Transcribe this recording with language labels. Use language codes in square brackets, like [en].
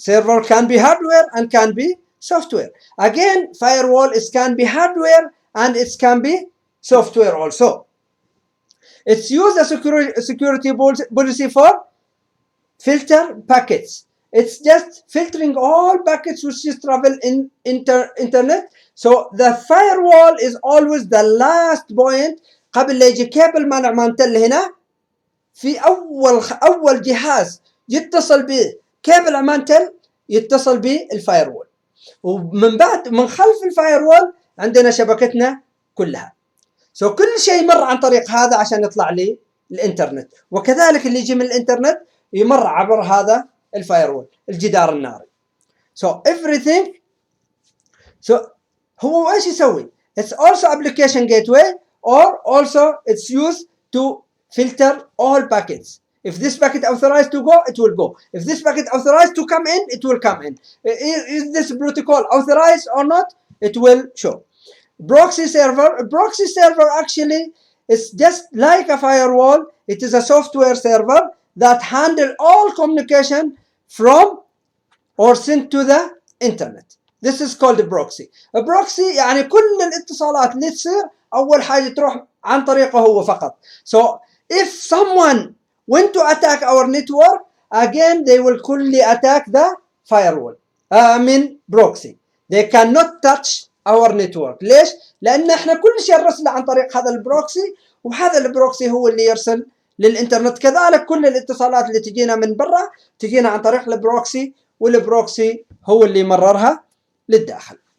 [en] Server can be hardware and can be software. Again, firewall can be hardware and it can be software also. It's used as a security policy for filter packets. It's just filtering all packets which is travel in internet. So the firewall is always the last point [ar] قبل لا يجي كابل منع مانتل هنا في أول جهاز يتصل به كابل مانتل يتصل به الفايروول، ومن بعد من خلف الفايروول عندنا شبكتنا كلها. كل شيء يمر عن طريق هذا عشان يطلع لي الانترنت، وكذلك اللي يجي من الانترنت يمر عبر هذا الفايروول الجدار الناري. [en] everything [ar] هو ايش يسوي؟ [en] It's also application gateway, or also it's used to filter all packets. If this packet authorized to go, it will go. If this packet authorized to come in, it will come in. Is this protocol authorized or not? It will show. Proxy server. A proxy server actually is just like a firewall. It is a software server that handle all communication from or sent to the internet. This is called a proxy. [ar] A proxy يعني كل الاتصالات اللي تصير أول حاجة تروح عن طريقه هو فقط. [en] So if someone went to attack our network, again they will fully attack the firewall. Proxy. They cannot touch our network. [ar] ليش؟ لأن احنا كل شيء نرسله عن طريق هذا البروكسي، وهذا البروكسي هو اللي يرسل للإنترنت. كذلك كل الاتصالات اللي تجينا من برا تجينا عن طريق البروكسي، والبروكسي هو اللي يمررها للداخل.